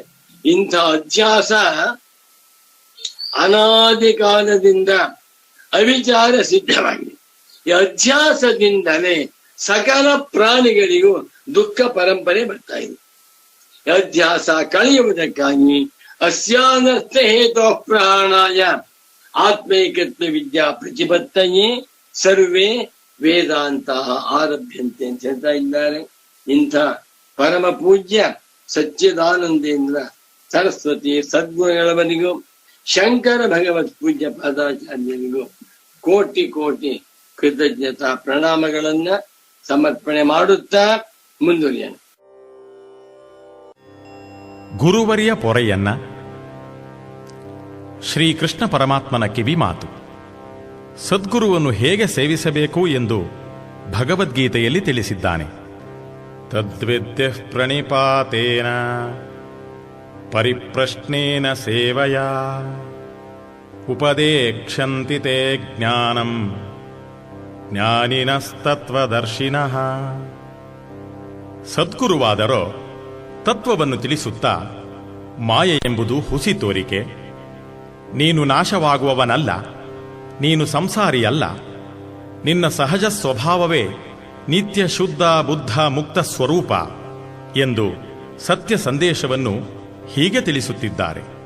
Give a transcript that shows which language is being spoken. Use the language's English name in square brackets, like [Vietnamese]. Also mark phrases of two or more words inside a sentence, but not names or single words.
[Kannada] ಇಂಥ ಅಧ್ಯಾಸ ಅನಾದಿ ಕಾಲದಿಂದ ಅವಿಚಾರ ಸಿದ್ಧವಾಗಿದೆ. ಈ ಅಧ್ಯಾಸದಿಂದಲೇ ಸಕಲ ಪ್ರಾಣಿಗಳಿಗೂ ದುಃಖ ಪರಂಪರೆ ಬರ್ತಾ ಇದೆ. ಅಧ್ಯಾಸ ಕಳೆಯುವುದಕ್ಕಾಗಿ [Sanskrit] ಅಸ್ಯಾನರ್ಥ ಹೇತೋ ಪ್ರಾಣಾಯ ಆತ್ಮೈಕತ್ವ ವಿದ್ಯಾ ಪ್ರತಿಪತ್ತಯೇ ಸರ್ವೇ ವೇದಾಂತ ಆರಭ್ಯಂತೆ [Kannada] ಅಂತ ಹೇಳ್ತಾ ಇದ್ದಾರೆ. ಇಂಥ ಪರಮ ಪೂಜ್ಯ ಸಚ್ಚಿದಾನಂದೇಂದ್ರ ಸರಸ್ವತಿ ಸದ್ಗುರುಗಳವರಿಗೂ ಶಂಕರ ಭಗವತ್ ಪೂಜ್ಯ ಪಾದಾಚಾರ್ಯರಿಗೂ ಕೋಟಿ ಕೋಟಿ ಕೃತಜ್ಞತಾ ಪ್ರಣಾಮಗಳನ್ನ ಸಮರ್ಪಣೆ ಮಾಡುತ್ತಾ ಮುಂದುವರಿಯೋಣ. ಗುರುವರಿಯ ಪೊರೆಯನ್ನ ಶ್ರೀಕೃಷ್ಣ ಪರಮಾತ್ಮನ ಕಿವಿ ಮಾತು. ಸದ್ಗುರುವನ್ನು ಹೇಗೆ ಸೇವಿಸಬೇಕು ಎಂದು ಭಗವದ್ಗೀತೆಯಲ್ಲಿ ತಿಳಿಸಿದ್ದಾನೆ. [Sanskrit] ತದ್ವಿದ್ಯ ಪ್ರಣಿಪಾತೇನ ಪರಿಪ್ರಶ್ನೇನ ಸೇವಯಾ ಉಪದೇಕ್ಷಂತಿ ತೇ ಜ್ಞಾನಂ ಜ್ಞಾನಿನಸ್ತತ್ವದರ್ಶಿನಃ. [Kannada] ಸದ್ಗುರುವಾದರೋ ತತ್ವವನ್ನು ತಿಳಿಸುತ್ತಾ, ಮಾಯೆ ಎಂಬುದು ಹುಸಿ ತೋರಿಕೆ, ನೀನು ನಾಶವಾಗುವವನಲ್ಲ, ನೀನು ಸಂಸಾರಿಯಲ್ಲ, ನಿನ್ನ ಸಹಜ ಸ್ವಭಾವವೇ ನಿತ್ಯ ಶುದ್ಧ ಬುದ್ಧ ಮುಕ್ತ ಸ್ವರೂಪ ಎಂದು ಸತ್ಯ ಸಂದೇಶವನ್ನು ಹೀಗೆ ತಿಳಿಸುತ್ತಿದ್ದಾರೆ.